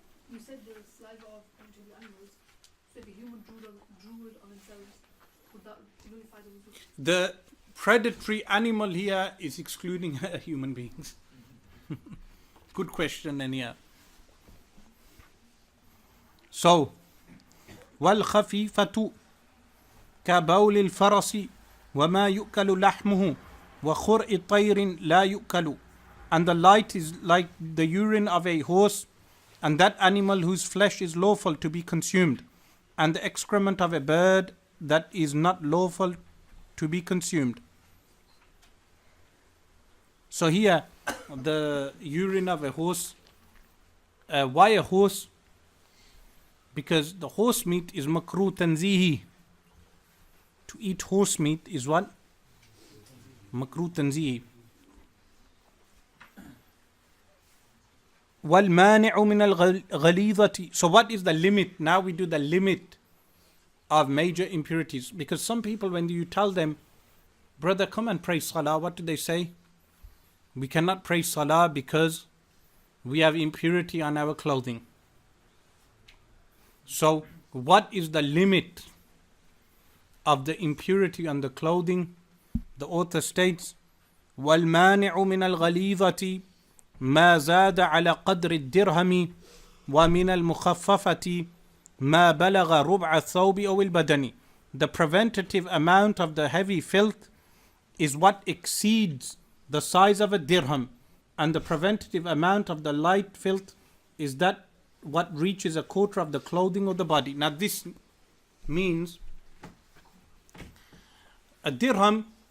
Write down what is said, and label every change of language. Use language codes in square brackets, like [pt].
[en] You said the saliva of predatory animals. So if a human drooled on themselves, would that nullify the wudu? The predatory animal here is excluding human beings. Good question, Ania. So, [ar] وَالْخَفِيفَةُ كَبَوْلِ الْفَرَسِ وَمَا يُؤْكَلُ لَحْمُهُ وَخُرْءِ طَيْرٍ لَا يُؤْكَلُ. [en] And the light is like the urine of a horse, and that animal whose flesh is lawful to be consumed, and the excrement of a bird that is not lawful to be consumed. So here, the urine of a horse. Why a horse? Because the horse meat is makruh tanzihi. To eat horse meat is what? Makruh tanzihi. [ar] وَالْمَانِعُ مِنَ الْغَلِيظَةِ. [en] So what is the limit? Now we do the limit of major impurities. Because some people, when you tell them, brother, come and pray salah, what do they say? We cannot pray salah because we have impurity on our clothing. So what is the limit of the impurity on the clothing? The author states, [ar] وَالْمَانِعُ مِنَ الْغَلِيظَةِ مَا زَادَ عَلَى قَدْرِ الدِّرْهَمِ وَمِنَ الْمُخَفَّفَةِ مَا بَلَغَ رُبْعَ الثَّوْبِ أَوِ الْبَدَنِ. [en] The preventative amount of the heavy filth is what exceeds the size of a dirham, and the preventative amount of the light filth is that what reaches a quarter of the clothing or the body. Now this means a dirham.